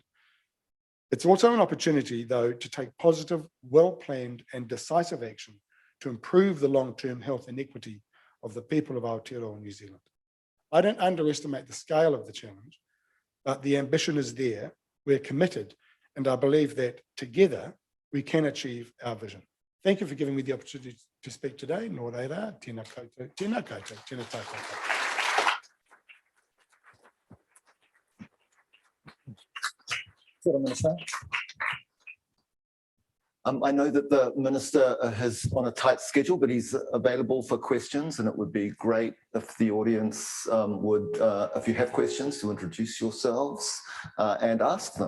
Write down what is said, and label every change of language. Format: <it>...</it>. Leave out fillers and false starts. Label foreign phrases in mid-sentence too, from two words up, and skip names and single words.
<en>It's also an opportunity, though, to take positive, well-planned and decisive action to improve the long-term health and equity of the people of Aotearoa, New Zealand. I don't underestimate the scale of the challenge, but the ambition is there, we're committed, and I believe that together we can achieve our vision. Thank you for giving me the opportunity to speak today.</en> <mi>Nō reira, tēnā koutou, tēnā koutou, tēnā tātou.</mi> <en>Minister. I know that the Minister is on a tight schedule, but he's available for questions, and it would be great if the audience if you have questions, to introduce yourselves and ask them.</en>